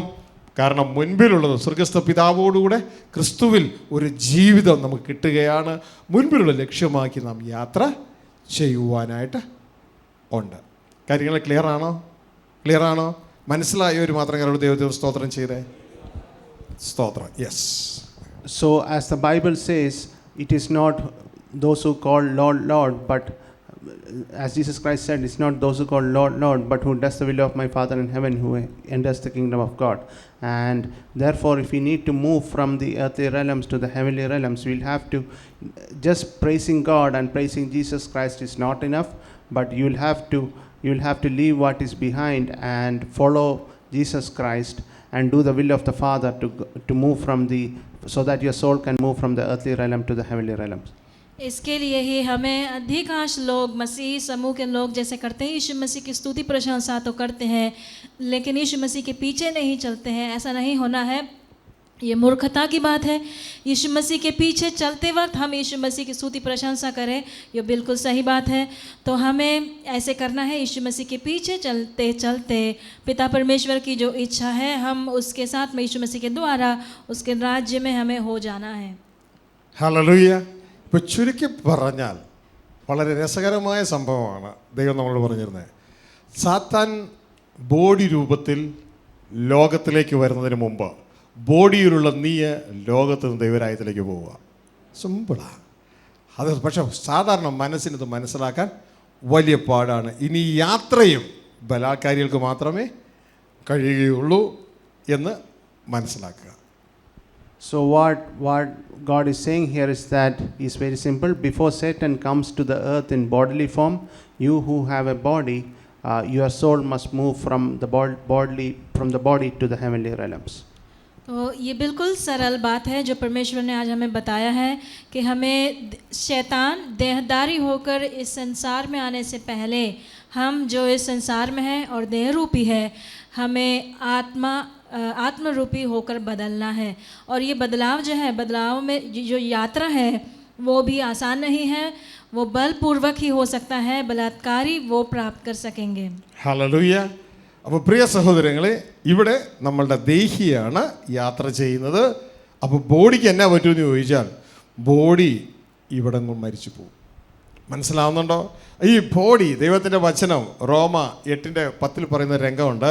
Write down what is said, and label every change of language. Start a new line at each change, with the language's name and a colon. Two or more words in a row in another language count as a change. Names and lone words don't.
Malayalam: കാരണം മുൻപിലുള്ളത് സ്വർഗസ്ഥ പിതാവോടുകൂടെ ക്രിസ്തുവിൽ ഒരു ജീവിതം നമുക്ക് കിട്ടുകയാണ്. മുൻപിലുള്ള ലക്ഷ്യമാക്കി നാം യാത്ര ചെയ്യുവാനായിട്ട് ഉണ്ട്. കാര്യങ്ങൾ ക്ലിയർ ആണോ? മനസ്സിലായവർ മാത്രം കരോട് ദൈവത്തിന് സ്തോത്രം ചെയ്തേ. സ്തോത്രം. യെസ്.
English: So as the Bible says, it is not those who call Lord, Lord, but as Jesus Christ said, it's not those who call Lord, Lord, but who does the will of my Father in heaven, who enters the kingdom of God. And therefore, if we need to move from the earthly realms to the heavenly realms, we'll have to, just praising God and praising Jesus Christ is not enough, but you'll have to leave what is behind and follow Jesus Christ and do the will of the Father to move so that your soul can move from the earthly realm to the heavenly realms.
Hindi: इसके लिए ही हमें अधिकांश लोग, मसीह समूह के लोग जैसे करते हैं, यीशु मसीह की स्तुति प्रशंसा तो करते हैं लेकिन यीशु मसीह के पीछे नहीं चलते हैं। ऐसा नहीं होना है, ये मूर्खता की बात है। यीशु मसीह के पीछे चलते वक्त हम यीशु मसीह की स्तुति प्रशंसा करें, ये बिल्कुल सही बात है। तो हमें ऐसे करना है, यीशु मसीह के पीछे चलते चलते पिता परमेश्वर की जो इच्छा है हम उसके साथ में यीशु मसीह के द्वारा उसके राज्य में हमें हो जाना है।
Malayalam: ഹല്ലേലൂയ. ഇപ്പോൾ ചുരുക്കി പറഞ്ഞാൽ വളരെ രസകരമായ സംഭവമാണ് ദൈവം നമ്മളോട് പറഞ്ഞിരുന്നത്. സാത്താൻ ബോഡി രൂപത്തിൽ ലോകത്തിലേക്ക് വരുന്നതിന് മുമ്പ് ബോഡിയിലുള്ള നീ ലോകത്ത് നിന്ന് ദൈവരാജ്യത്തിലേക്ക് പോവുക. സിമ്പിളാണ് അത്. പക്ഷെ സാധാരണ മനസ്സിനത് മനസ്സിലാക്കാൻ വലിയ പാടാണ്. ഇനി യാത്രയും ബലാത്കാരികൾക്ക് മാത്രമേ കഴിയുകയുള്ളൂ എന്ന് മനസ്സിലാക്കുക.
English: So what God is saying here is that is very simple. Before Satan comes to the earth in bodily form, you who have a body, your soul must move from the body to the heavenly realms.
Hindi: तो ये बिल्कुल सरल बात है जो परमेश्वर ने आज हमें बताया है कि हमें शैतान देहधारी होकर इस संसार में आने से पहले हम जो इस संसार में हैं और देह रूपी है, हमें आत्मरूपी होकर बदलना है। और ये बदलाव जो है, बदलाव में जो यात्रा है वो भी आसान नहीं है, वो बलपूर्वक ही हो सकता है, बलात्कारी वो प्राप्त कर सकेंगे।
Malayalam: ഹല്ലേലൂയ. അപ്പോൾ പ്രിയ സഹോദരങ്ങളെ, ഇവിടെ നമ്മളുടെ ദേഹിയാണ് യാത്ര ചെയ്യുന്നത്. അപ്പോൾ ബോഡിക്ക് എന്നാ പറ്റുമെന്ന് ചോദിച്ചാൽ, ബോഡി ഇവിടങ്ങൾ മരിച്ചു പോകും. മനസ്സിലാവുന്നുണ്ടോ? ഈ ബോഡി, ദൈവത്തിൻ്റെ വചനം റോമ 8:10 പറയുന്ന രംഗമുണ്ട്.